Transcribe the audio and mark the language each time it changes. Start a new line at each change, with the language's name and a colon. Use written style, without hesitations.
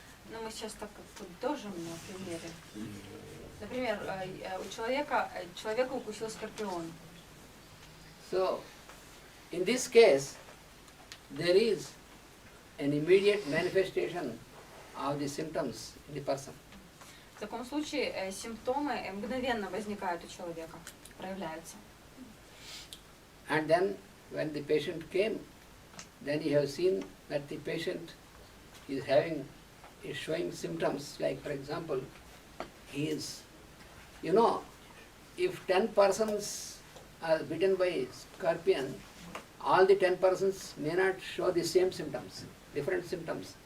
Russian: Ну, мы сейчас так подытожим на примере. Например, человека укусил скорпион.
English: So, in this case, there is an immediate manifestation of the symptoms in the person.
Russian: В таком случае симптомы мгновенно возникают у человека, проявляются.
English: And then, when the patient came, then you have seen that the patient is showing symptoms, like for example, he is, if 10 persons are bitten by scorpion, all the 10 persons may not show the same symptoms, different symptoms.